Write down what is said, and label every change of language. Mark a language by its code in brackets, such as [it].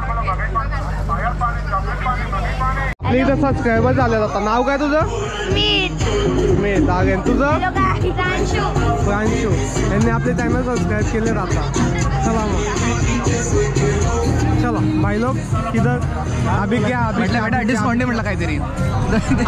[mr] आपल्या इथं सबस्क्रायबर झाले आता. नाव काय तुझं. मीत आगे. तुझं प्रांशू. यांनी आपले चॅनल सबस्क्राईब केले आता. चला मग [hi] चलो भाई लोग किधर अभी क्या. [mr] बेटा डिस्काउंट म्हटलं काहीतरी.